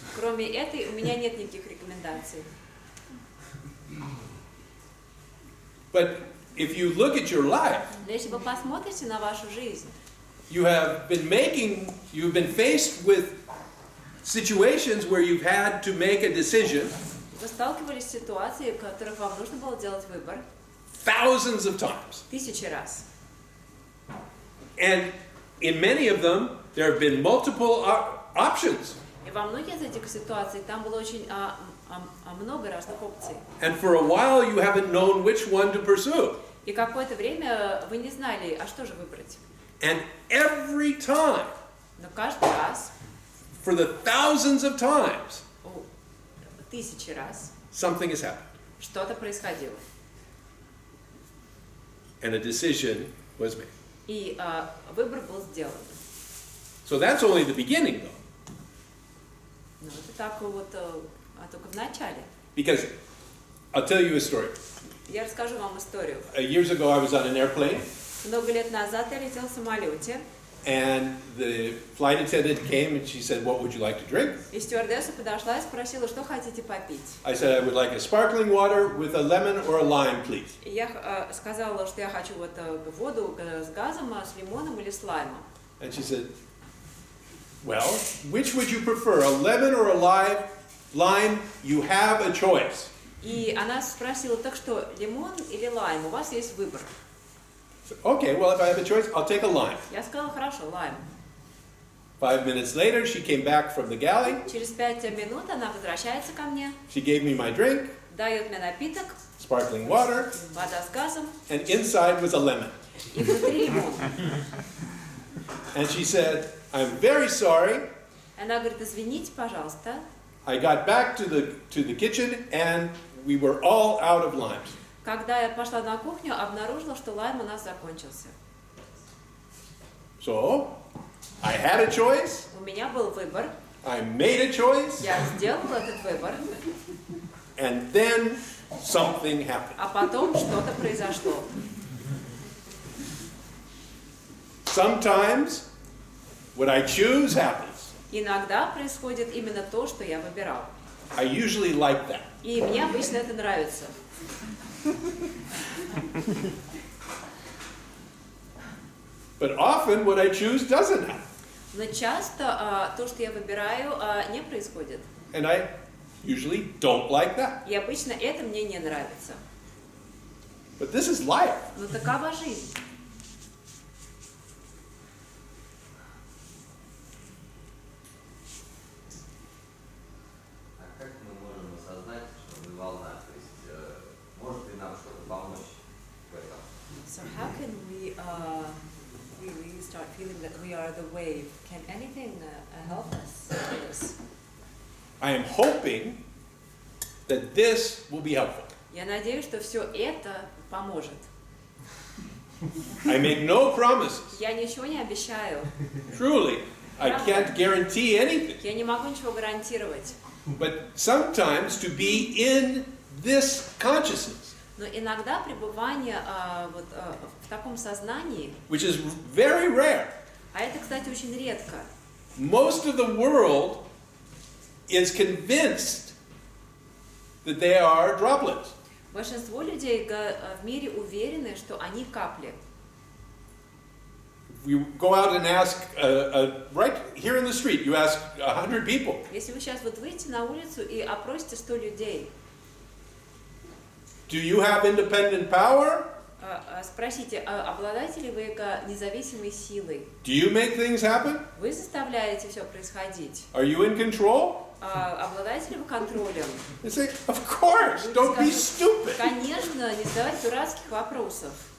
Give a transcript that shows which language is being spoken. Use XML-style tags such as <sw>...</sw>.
<ru>Кроме этой у меня нет никаких рекомендаций.</ru> <en>But if you look at your life,</en> <ru>Но если вы посмотрите на вашу жизнь,</ru> <en>you've been faced with situations where you've had to make a decision</en> <ru>вы сталкивались с ситуацией, в которых вам нужно было делать выбор</ru> <en>thousands of times.</en> <ru>1000 раз.</ru> <en>And in many of them, there have been multiple options.</en> <ru>И во многих из этих ситуаций там было очень много разных опций.</ru> <en>And for a while, you haven't known which one to pursue.</en> <ru>И какое-то время вы не знали, а что же выбрать.</ru> <en>And every time,</en> <ru>Но каждый раз,</ru> <en>for the thousands of times,</en> <ru>1000 раз,</ru> <en>something has happened.</en> <ru>что-то происходило.</ru> <en>And a decision was made.</en> <ru>И выбор был сделан.</ru> <en>So that's only the beginning, though.</en> <ru>Ну, это так вот только в начале.</ru> <en>Because I'll tell you a story.</en> <ru>Я расскажу вам историю.</ru> <en>Years ago, I was on an airplane,</en> <ru>Много лет назад я летел в самолете,</ru> <en>and the flight attendant came and she said, "What would you like to drink?"</en> <ru>и стюардесса подошла и спросила, что хотите попить.</ru> <en>I said, "I would like a sparkling water with a lemon or a lime, please."</en> <ru>И я сказала, что я хочу вот воду с газом, с лимоном или с лаймом.</ru> <en>And she said, "Well, which would you prefer, a lemon or a lime? You have a choice."</en> <ru>И она спросила, так что, лимон или лайм? У вас есть выбор.</ru> <en>So, okay, well, if I have a choice, I'll take a lime.</en> <ru>Я сказала, хорошо, лайм.</ru> <en>5 minutes later, she came back from the galley.</en> <ru>Через 5 минут она возвращается ко мне,</ru> <en>She gave me my drink,</en> <ru>дает мне напиток,</ru> <en>sparkling water,</en> <ru>вода с газом,</ru> <en>and inside was a lemon.</en> <ru>и внутри лимон.</ru> <en>And she said, "I'm very sorry.</en> <ru>Она говорит, извините, пожалуйста.</ru> <en>I got back to the kitchen and we were all out of limes.</en> <ru>Когда я пошла на кухню, обнаружила, что лайм у нас закончился.</ru> <en>So, I had a choice,</en> <ru>У меня был выбор,</ru> <en>I made a choice,</en> <ru>я сделала этот выбор,</ru> <en>and then something happened.</en> <ru>а потом что-то произошло.</ru> <en>Sometimes what I choose happens.</en> <ru>Иногда происходит именно то, что я выбирал.</ru> <en>I usually like that.</en> <ru>И мне обычно это нравится.</ru> <en>But often what I choose doesn't happen.</en> <ru>Но часто то, что я выбираю, не происходит.</ru> <en>And I usually don't like that.</en> <ru>И обычно это мне не нравится.</ru> <en>But this is life.</en> <ru>Но такова жизнь. А как мы можем осознать, что мы волна? То есть, может ли нам что-то помочь в этом?</ru> <en>So how can we really start feeling that we are the wave? Can anything help us with this? I am hoping that this will be helpful.</en> <ru>Я надеюсь, что все это поможет.</ru> <en>I make no promises.</en> <ru>Я ничего не обещаю.</ru> <en>Truly, I can't guarantee anything.</en> <ru>Я не могу ничего гарантировать.</ru> <en>But sometimes to be in this consciousness,</en> <ru>Но иногда пребывание в таком сознании,</ru> <en>which is very rare,</en> <ru>а это, кстати, очень редко.</ru> <en>most of the world is convinced that they are droplets.</en> <ru>Большинство людей в мире уверены, что они капли.</ru> <en>You go out and ask, right here in the street, you ask 100 people,</en> <ru>Если вы сейчас вот выйдете на улицу и опросите 100 людей,</ru> <en>do you have independent power?</en> <ru>спросите, обладаете ли вы независимой силой?</ru> <en>Do you make things happen?</en> <ru>Вы заставляете все происходить?</ru> <en>Are you in control?</en> <ru>Обладаете ли вы контролем?</ru> <en>They say, of course, don't be stupid.</en> <ru>Конечно, не задавать дурацких вопросов.</ru>